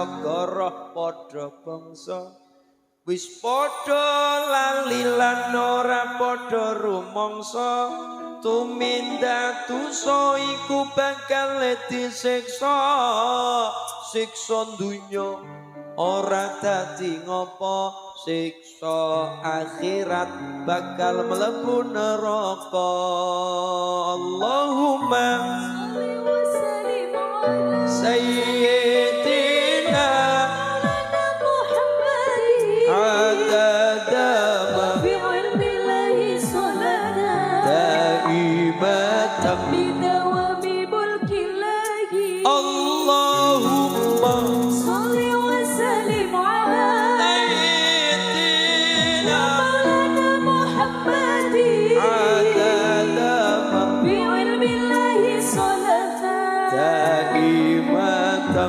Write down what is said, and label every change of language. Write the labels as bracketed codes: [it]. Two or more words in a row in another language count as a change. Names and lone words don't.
[jv] goroh padha bangsa wis padha lali lan ora padha rumangsa tumindak dosa iku bakal disiksa siksa dunya ora dadi ngopo siksa akhirat bakal mlebu neraka Allahumma [ar] صل وسلم على sayyidina Muhammadin عدد ما في علم الله صلاة daimatan بدوام ملك الله Allahumma صل وسلم على sayyidina مولانا محمد عدد ما في علم الله صلاة daimatan